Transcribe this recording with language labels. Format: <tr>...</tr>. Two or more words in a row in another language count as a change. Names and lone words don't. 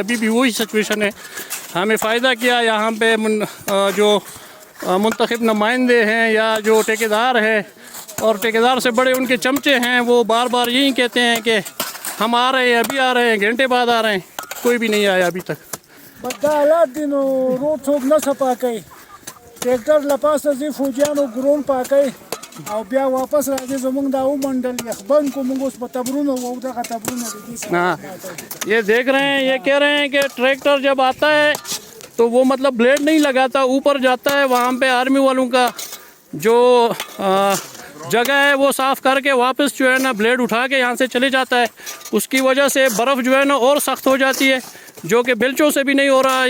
<ur>ابھی بھی وہی سچویشن ہے۔ ہمیں فائدہ کیا یہاں پہ جو منتخب نمائندے ہیں یا جو ٹھیکیدار ہے اور ٹھیکیدار سے بڑے ان کے چمچے ہیں، وہ بار بار یہی کہتے ہیں کہ ہم آ رہے ہیں، ابھی آ رہے ہیں، گھنٹے بعد آ رہے ہیں، کوئی بھی نہیں آیا ابھی تک۔</ur> <ps>دا حالات دي نو روډ څوک نه صفا کوي، ټریکټر له پاسه ځي فوجیانو ګرون پاکوي او بیا واپس راځي، زموږ دا ومنډل یخبند کو موږ اوس په تبرونه وو، دغه تبرونه دي</ps> <ur>ہاں یہ دیکھ رہے ہیں، یہ کہہ رہے ہیں کہ ٹریکٹر جب آتا ہے تو وہ مطلب بلیڈ نہیں لگاتا، اوپر جاتا ہے، وہاں پہ آرمی والوں کا جو جگہ ہے وہ صاف کر کے واپس جو ہے نا بلیڈ اٹھا کے یہاں سے چلے جاتا ہے۔ اس کی وجہ سے برف جو ہے نا اور سخت ہو جاتی ہے، جو کہ بیلچوں سے بھی نہیں ہو رہا۔</ur>